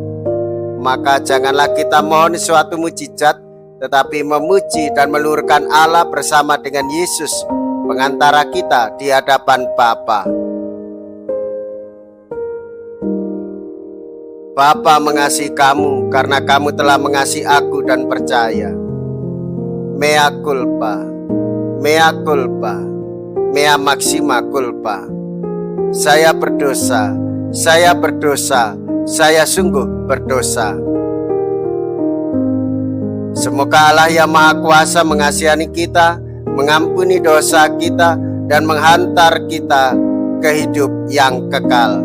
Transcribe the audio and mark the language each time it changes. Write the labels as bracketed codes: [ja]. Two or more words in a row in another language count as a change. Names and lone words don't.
[id] Maka janganlah kita mohon suatu mujizat, tetapi memuji dan meluhurkan Allah bersama dengan Yesus, pengantara kita di hadapan Bapa. Bapa mengasihi kamu karena kamu telah mengasihi aku dan percaya. [la] Mea culpa, mea culpa, mea maxima culpa. [id] Saya berdosa, saya berdosa, saya sungguh berdosa. Semoga Allah yang Maha Kuasa mengasihani kita, mengampuni dosa kita, dan menghantar kita ke hidup yang kekal.